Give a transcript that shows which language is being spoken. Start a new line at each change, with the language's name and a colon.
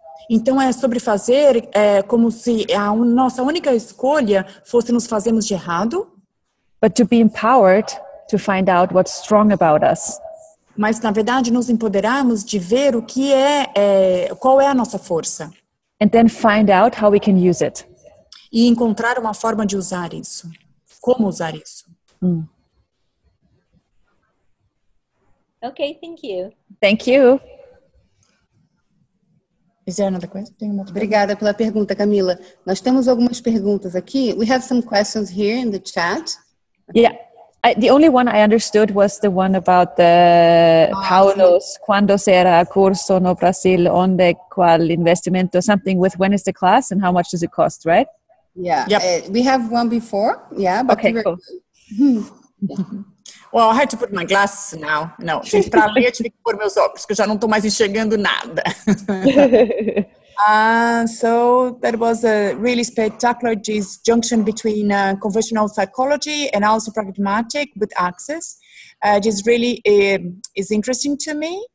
Portuguese: Então é sobre fazer como se a nossa única escolha fosse nos fazermos de errado.
English: But to be empowered to find out what's strong about us.
Portuguese: Mas na verdade nos empoderarmos de ver o que qual é a nossa força.
English: And then find out how we can use it.
Portuguese: E encontrar uma forma de usar isso. Como usar isso.
English: Okay, thank you. Thank you. Is there another question?
Portuguese: Obrigada pela pergunta, Camila. Nós temos algumas perguntas aqui.
English: We have some questions here in the chat. Yeah. The only one I understood was the one about the Paulos,
Portuguese: quando será curso no Brasil, onde, qual investimento,
English: something with when is the class and how much does it cost, right? Yeah. Yep. We have one before. Yeah. But okay, cool. Well, I had to put my glasses now.
Portuguese: Não, gente, para ler eu tive que pôr meus óculos, porque eu já não estou mais enxergando nada.
English: So that was a really spectacular disjunction between conventional psychology and also pragmatic with access. Just really is interesting to me.